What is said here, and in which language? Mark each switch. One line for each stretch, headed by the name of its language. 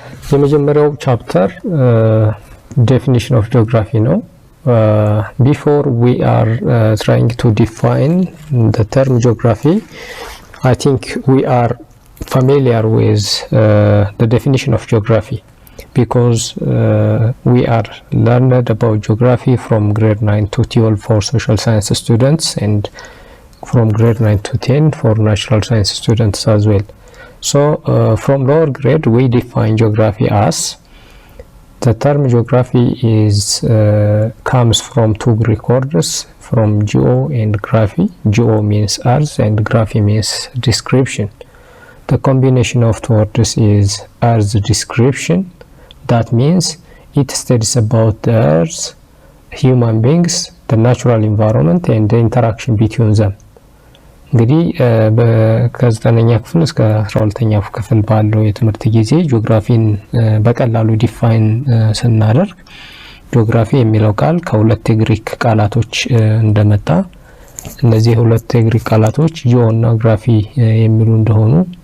Amharic: የመጀመሪያው ቻፕተር ዴፊኒሽን ኦፍ ጂኦግራፊ ነው።
English: ቢፎር ዊ አር ትራይንግ ቱ ዲፋይን ዘ ተርም ጂኦግራፊ, I think we are familiar with the definition of geography because we are learned about geography from grade 9 to 12 for social science students and from grade 9 to 10 for natural science students as well. So from lower grade we define geography as the term geography is comes from two Greek words, from geo and graphy. Geo means earth and graphy means description. The combination of two words is earth description. That means it studies about the earth, human beings, the natural environment and the interaction between them.
Amharic: እንግዲህ ከ9ኛ ክፍል እስከ 12ኛ ክፍል ባለው የትምህርት ጊዜ ጂኦግራፊን በቀላሉ ዲፋይን ስናደርግ ጂኦግራፊ የሚለው ቃል ከሁለት የግሪክ ቃላቶች እንደመጣ፣ እነዚህ ሁለት የግሪክ ቃላቶች ጂኦ እና ግራፊ የሚሉ እንደሆኑ፣